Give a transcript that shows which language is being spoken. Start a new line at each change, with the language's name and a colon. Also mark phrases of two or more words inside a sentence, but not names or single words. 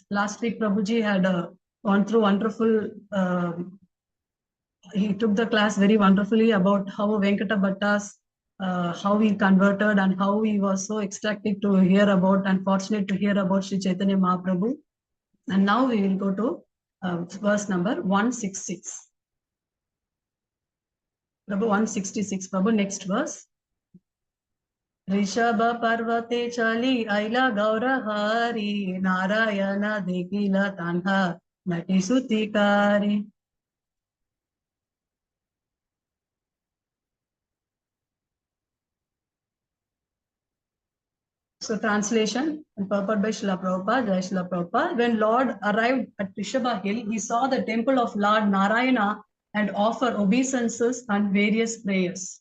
English: Last week, Prabhuji had gone through wonderful, he took the class very wonderfully about how Venkata Bhattas, how he converted and how he was so ecstatic to hear about and fortunate to hear about Sri Chaitanya Mahaprabhu. And now we will go to verse number 166. Prabhu, 166. Prabhu, next verse.
Bangla: ঋষভ পর্বতে চলি আইলা গৌরহরি নারায়ণ দেখিলা তাঁহা নতি স্তুতি করি.
English: So translation and purport by Srila Prabhupada, Jai Srila Prabhupada. When Lord arrived at Rishabha Hill, he saw the temple of Lord Narayana and offered obeisances and various prayers.